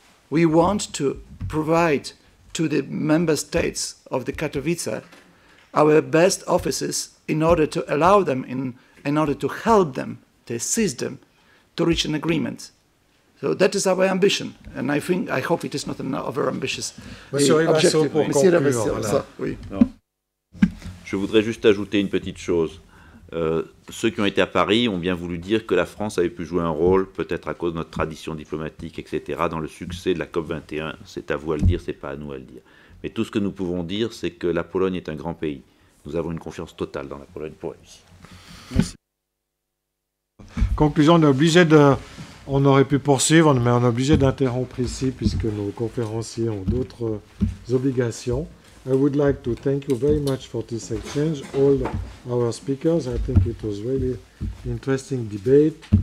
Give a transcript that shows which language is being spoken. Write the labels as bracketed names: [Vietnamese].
[English] We want to provide to the member states of the Katowice our best offices in order to allow them, in order to help them, to assist them, to reach an agreement. So that is our ambition, and I hope it is not an over-ambitious objective. [French] Monsieur Rivasseau, voilà. Oui. Je voudrais juste ajouter une petite chose. Ceux qui ont été à Paris ont bien voulu dire que la France avait pu jouer un rôle, peut-être à cause de notre tradition diplomatique, etc., dans le succès de la COP21. C'est à vous à le dire, c'est pas à nous à le dire. Mais tout ce que nous pouvons dire, c'est que la Pologne est un grand pays. Nous avons une confiance totale dans la Pologne pour réussir. Merci. Conclusion, on aurait pu poursuivre, mais on est obligé d'interrompre ici puisque nos conférenciers ont d'autres obligations. [English] I would like to thank you very much for this exchange, all our speakers. I think it was really interesting debate,